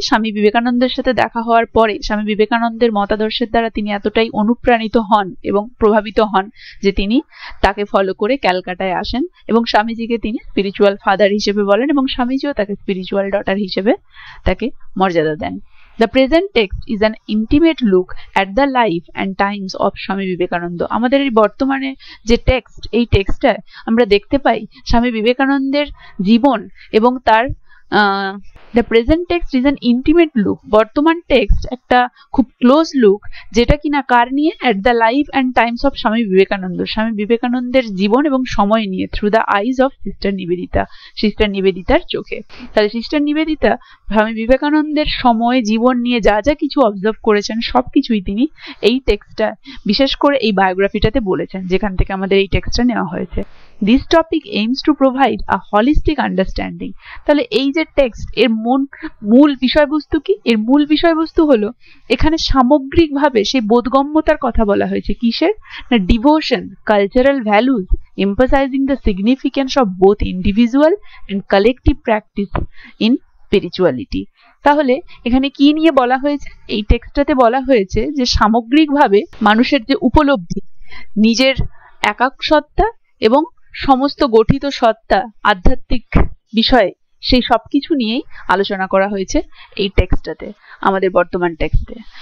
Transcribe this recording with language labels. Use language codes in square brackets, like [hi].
[bn] স্বামী বিবেকানন্দের সাথে দেখা হওয়ার পরে স্বামী বিবেকানন্দের মতাদর্শের দ্বারা তিনি এতটাই অনুপ্রাণিত হন এবং প্রভাবিত হন যে তিনি তাকে ফলো করে ক্যালকাটায় আসেন এবং স্বামীজিকে তিনি স্পিরিচুয়াল ফাদার হিসেবে বলেন এবং স্বামীজিও তাকে স্পিরিচুয়াল ডটার হিসেবে তাকে মর্যাদা দেন। [en] The present text is an intimate look at the life and times of Swami Vivekananda. [bn] আমাদের এই বর্তমানে যে টেক্সট, এই টেক্সটটা আমরা দেখতে পাই স্বামী বিবেকানন্দের জীবন এবং তার [en] The present text is an intimate look. [bn] বর্তমান টেক্সট একটা খুব ক্লোজ লুক, যেটা কিনা কার নিয়ে? [en] At the life and times of Swami Vivekananda. [bn] স্বামী বিবেকানন্দের জীবন এবং সময় নিয়ে, [en] through the eyes of sister Nivedita, [bn] sister নিবেদিতার চোখে। তাহলে সিস্টার নিবেদিতা স্বামী বিবেকানন্দের সময়, জীবন নিয়ে যা যা কিছু অবজার্ভ করেছেন সবকিছুই তিনি এই টেক্সটটা, বিশেষ করে এই বায়োগ্রাফিটাতে বলেছেন, যেখান থেকে আমাদের এই টেক্সটটা নেওয়া হয়েছে। [en] This topic aims to provide a holistic understanding. [bn] তাহলে এই যে টেক্সট, এর মূল বিষয়বস্তু কি? এর মূল বিষয়বস্তু হলো এখানে সামগ্রিকভাবে সেই বোধগম্যতার কথা বলা হয়েছে। কিসের? [en] না, devotion, cultural values, emphasizing the significance of both individual and collective practice in spirituality। [bn] তাহলে এখানে কি নিয়ে বলা হয়েছে? এই টেক্সটটাতে বলা হয়েছে যে সামগ্রিকভাবে মানুষের যে উপলব্ধি, নিজের একক সত্তা এবং সমস্ত গঠিত সত্তা, আধ্যাত্মিক বিষয়ে, সেই সবকিছু নিয়েই আলোচনা করা হয়েছে এই টেক্সটটাতে, আমাদের বর্তমান টেক্সটে।